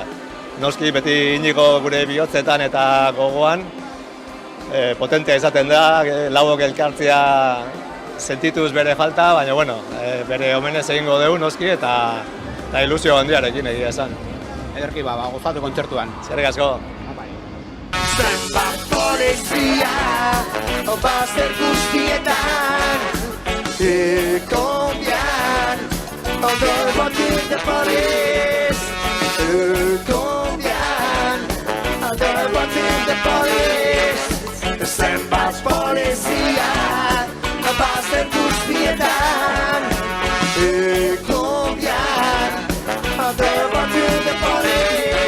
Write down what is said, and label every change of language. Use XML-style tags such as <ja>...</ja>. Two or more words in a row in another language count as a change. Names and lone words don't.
<eu>Noski beti Inigo gure bihotzetan eta gogoan, potentea izaten da, lauok elkartzea sentituz bere falta, baina bueno, bere omenez egingo dugu noski eta ilusio handiarekin egia esan. Ederki gozatu kontzertuan. Eskerrik asko. Zenbat polizia, bazer guztietan,</eu> <en>Colombian, they're watching the police. Colombian, they're watching the police.</en> <eu>Zenbat polizia, bazer guztietan,</eu> <en>Colombian, they're watching the police.</en>